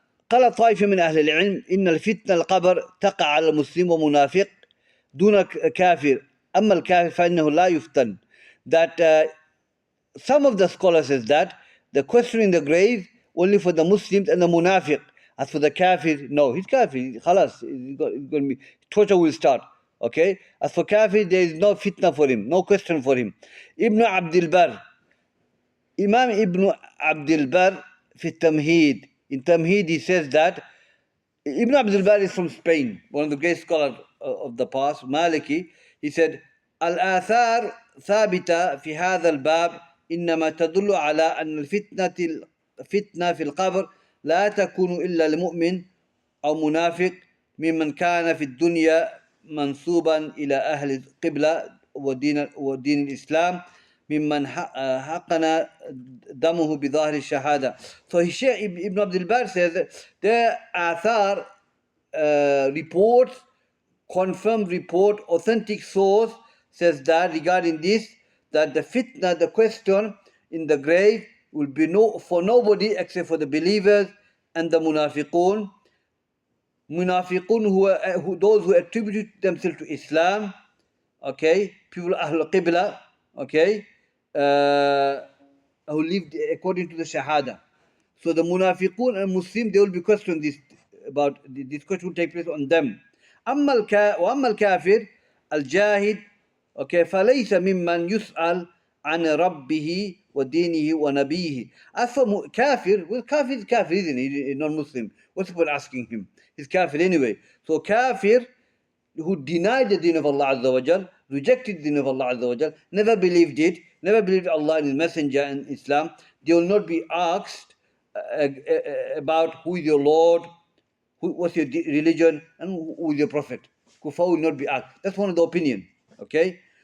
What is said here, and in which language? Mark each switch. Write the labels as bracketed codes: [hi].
[ar] قال طائفة من أهل العلم إن الفتنة القبر تقع على المسلم ومنافق دون كافر أما الكافر فإنه لا يفتن. [en] That some of the scholars says that the question in the grave only for the Muslims and the munafiq. As for the kafir, no, he's kafir. Khalas, he's going to be, torture will start. Okay. As for kafir, there is no fitna for him, no question for him. Ibn Abdul Bar, Imam Ibn Abdul Bar fi Tamheed. In Tamheed, he says that Ibn Abdul Bar is from Spain, one of the great scholars of the past, Maliki. He said, [ar] Al-Athar ثابتة في هذا الباب إنما تدل على أن الفتنة في القبر لا تكون إلا لمؤمن أو منافق ممن كان في الدنيا منسوبا إلى أهل القبلة ودين الإسلام ممن حقن دمه بظاهر الشهادة. [en] So Shaykh Ibn Abdul Bar says there are reports, confirmed report, authentic source says that regarding this, that the fitna, the question in the grave will be for nobody except for the believers and the munafiqun. Munafiqun who those who attribute themselves to Islam, okay, people Ahl Qibla, okay, who lived according to the Shahada. So the munafiqun and Muslim, they will be questioned this question will take place on them. [ar] وأما الكافر الجاهد, okay, فليس ممن يسأل عن ربه ودينه ونبيه. [en] As for kafir, well, kafir is kafir, isn't he? He's not Muslim. What's the point asking him? He's kafir anyway. So kafir who denied the deen of Allah Azza wa Jal, rejected the deen of Allah Azza wa Jal, never believed it, never believed Allah and His Messenger and Islam, they will not be asked about who is your Lord, what's your religion, and who is your Prophet. Kufa will not be asked. That's one of the opinion. Okay?